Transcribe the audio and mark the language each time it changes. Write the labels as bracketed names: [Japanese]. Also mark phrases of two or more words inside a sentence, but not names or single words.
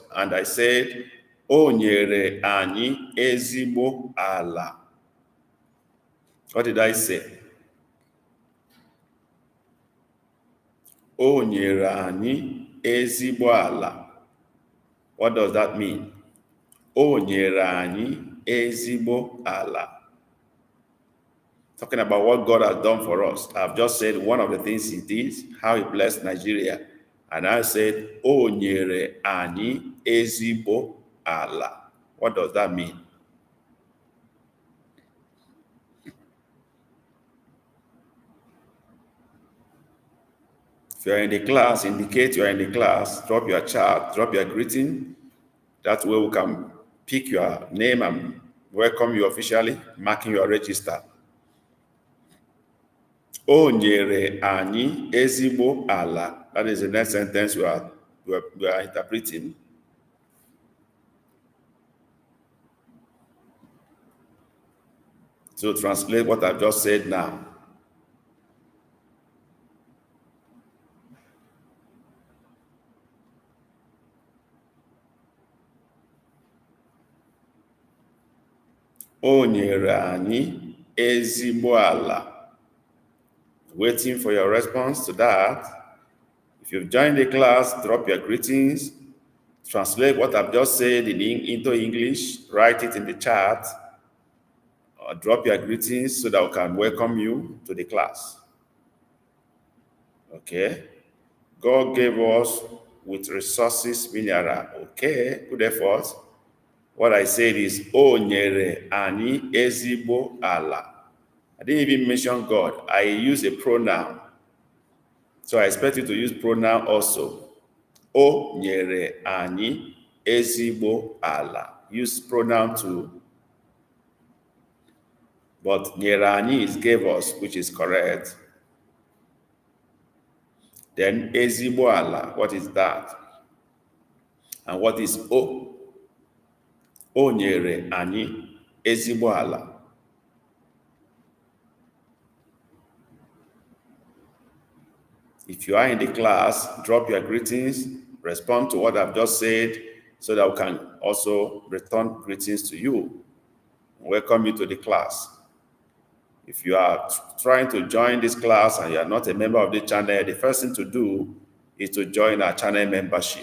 [English] And I said, [Igbo] O nyere anyị ezigbo ala. [English] What did I say? [Igbo] O nyere anyị ezigbo ala. [English] What does that mean? [Igbo] O nyere anyị ezigbo ala. [English] Talking about what God has done for us. I've just said one of the things he did, how he blessed Nigeria. And I said, [Igbo] O nyere anyị ezigbo ala. [English] What does that mean? If you're in the class, indicate you're in the class, drop your chat, drop your greeting. That way we can pick your name and welcome you officially, marking your register. [Igbo] O nyere anyị ezigbo ala. [English] That is the next sentence we are interpreting. So translate what I've just said now. [Igbo] O nyere anyị ezigbo ala. [English] Waiting for your response to that. If you've joined the class, drop your greetings. Translate what I've just said into English. Write it in the chat. Or drop your greetings so that we can welcome you to the class. Okay. God gave us with resources mineral. Okay, good effort. What I said is, [Igbo] O nyere anyị ezigbo ala. [English] I didn't even mention God. I use a pronoun. So I expect you to use pronoun also. [Igbo] O nyere anyị ezigbo ala. [English] Use pronoun too. But [Igbo] nyere anyị [English] is gave us, which is correct. [Igbo] Then ezigbo ala, [English] what is that? And what is [Igbo] O? O nyere anyị ezigbo ala. [English] If you are in the class, drop your greetings, respond to what I've just said so that we can also return greetings to you. Welcome you to the class. If you are trying to join this class and you are not a member of the channel, the first thing to do is to join our channel membership.